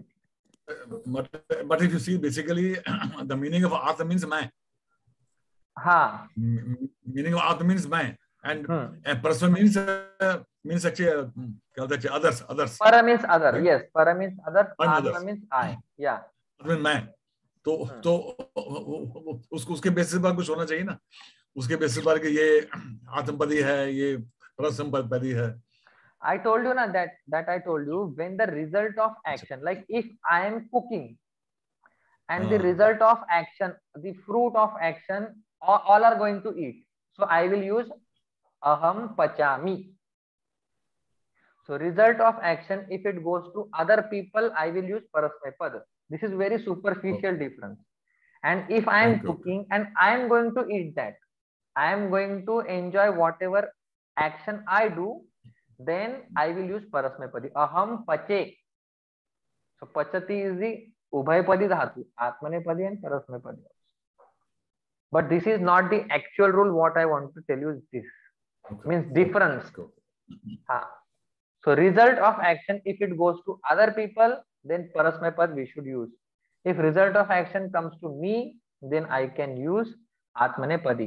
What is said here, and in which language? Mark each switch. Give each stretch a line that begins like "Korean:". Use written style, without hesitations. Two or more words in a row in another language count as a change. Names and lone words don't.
English: But if you see, basically the meaning of Atma means man. Meaning of Atma means man, and Parasma means actually others. Para means other, right? Yes. Para means other. Atma means I. Yeah. Atma means man.
Hindi: तो उसके बेसिस पर कुछ होना चाहिए ना, उसके बेसिस पर कि ये आत्मपदी है, ये परसंपदी है.
English: I told you na that I told you, when the result of action, like if I am cooking and the result of action, the fruit of action, all are going to eat. So I will use
Sanskrit: aham pachami.
English: So result of action, if it goes to other people, I will use parasmepad. This is very superficial difference. And if I am cooking and I am going to eat that, I am going to enjoy whatever action I do, then I will use parasmepadi.
Sanskrit: Aham pache.
English: So pachati is the
Sanskrit: ubhayapadi dhatu,
English: atmanepadi and parasmepadi. But this is not the actual rule. What I want to tell you is this. Means difference. So result of action, if it goes to other people, then parasmepad we should use. If result of action comes to me, then I can use atmanepadi.